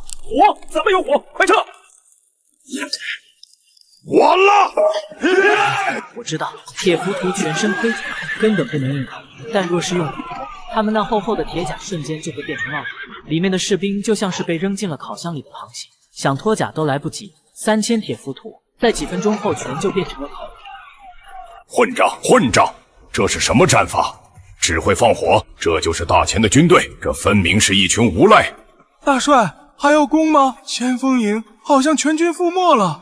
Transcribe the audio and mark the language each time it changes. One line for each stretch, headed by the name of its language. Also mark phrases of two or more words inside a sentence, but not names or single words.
Chinese: 火？怎麼有火？快撤！完了！我知道鐵浮屠全身盔甲，根本不能硬抗，但若是用火，他們那厚厚的鐵甲瞬間就會變成烙鐵，裡面的士兵就像是被扔進了烤箱裡的螃蟹，想脫甲都來不及。3000鐵浮屠在幾分鐘後全就變成了烤肉。混賬！混賬！這是什麼戰法？只會放火，這就是大前的軍隊，這分明是一群無賴。大帥，還要攻嗎？前鋒營好像全軍覆沒了。